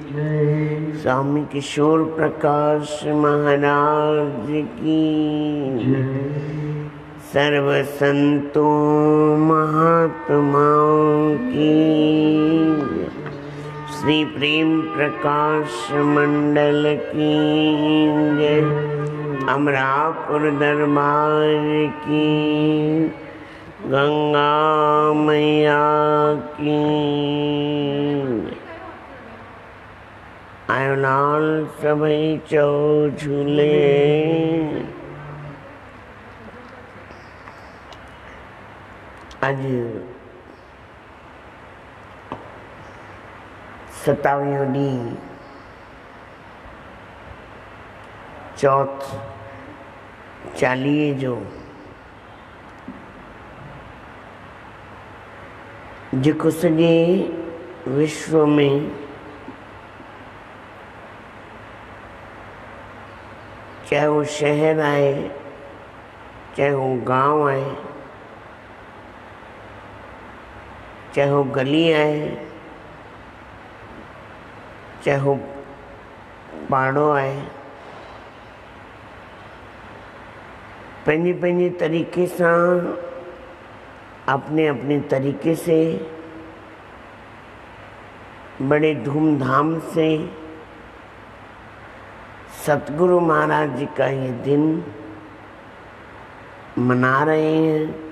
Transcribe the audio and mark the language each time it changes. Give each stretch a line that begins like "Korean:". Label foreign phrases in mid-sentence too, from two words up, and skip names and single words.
Hindi: स्वामी किशोर प्रकाश महाराज की। सर्व संतों महात्माओं की। श्री प्रेम प्रकाश मंडल की जय। अमरापुर दरबार की। गंगा मैया की।
Sindhi: आयो लाल सभई चौ झूले। आज 27 ॾींहुं चौथ 40 जो जेको सॼे विश्व में चाहे वो शहर आहे, चाहे वो गांव आहे, चाहे वो गली आहे, चाहे वो पाड़ो आहे, पंहिंजे पंहिंजे तरीक़े सां
Hindi: अपने अपने तरीके से बड़े धूमधाम से सतगुरु महाराज जी का ये दिन मना रहे हैं।